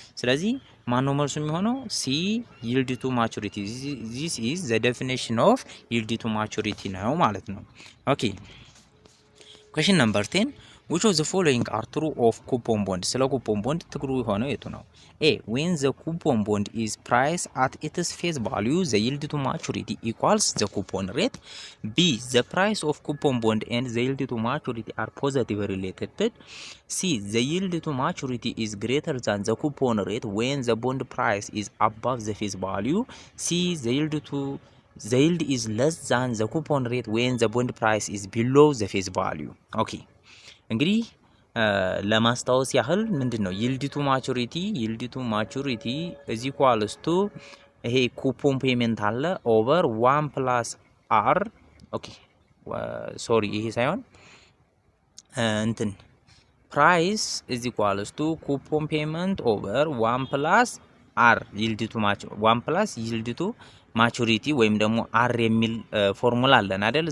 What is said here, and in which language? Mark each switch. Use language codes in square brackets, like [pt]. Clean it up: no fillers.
[am] ስለዚህ ማን ነው መልሱ የሚሆነው? [en] ሲ ይልድ ቱ ማቹሪቲ። ዚስ ኢዝ ዘ ዴፊኒሽን ኦፍ ይልድ ቱ ማቹሪቲ [am] ነው ማለት ነው። [en] ኦኬ question number 10 which of the following are true of coupon bond? [am] ስለ coupon bond ትክሩ የሆነው የቱ ነው? [en] A when the coupon bond is priced at its face value the yield to maturity equals the coupon rate. B the price of coupon bond and the yield to maturity are positively related. C the yield to maturity is greater than the coupon rate when the bond price is above the face value. C the yield is less than the coupon rate when the bond price is below the face value. [am] ኦኬ እንግዲህ ለማስታወስ ያህል ምንድነው ይልድ ቱ ማቹሪቲ እዚ ኢኳልስ ቱ ይሄ ኩፖን ፔመንት አለ ኦቨር 1 + r ኦኬ ሶሪ ይሄ ሳይሆን እንትን ፕራይስ እዚ ኢኳልስ ቱ ኩፖን ፔመንት ኦቨር 1 + r ይልድ ቱ 1 + ይልድ ቱ ማቹሪቲ ወይም ደግሞ r የሚል ፎርሙላ አለን አይደል?